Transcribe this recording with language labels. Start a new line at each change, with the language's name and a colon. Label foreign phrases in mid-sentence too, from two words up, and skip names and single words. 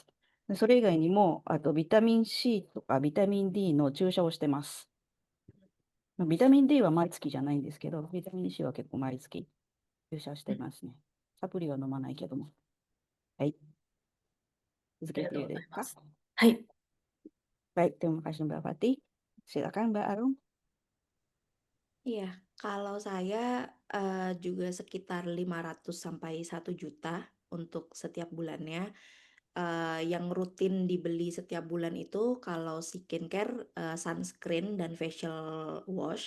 Japanese: でそれ以外にも、あとビタミン C とかビタミン D の注射をしてます。まあビタミン D は毎月じゃないんですけど、ビタミン C は結構毎月注射してますね。サプリは飲まないけども。はい。続けていいですか？はい。
Indonesian: Baik, terima kasih Mbak Fatih. Silakan Mbak Arum. Iya, kalau saya juga sekitar 500 sampai 1 juta untuk setiap bulannya. Yang rutin dibeli setiap bulan itu kalau skincare, sunscreen dan
English: facial wash.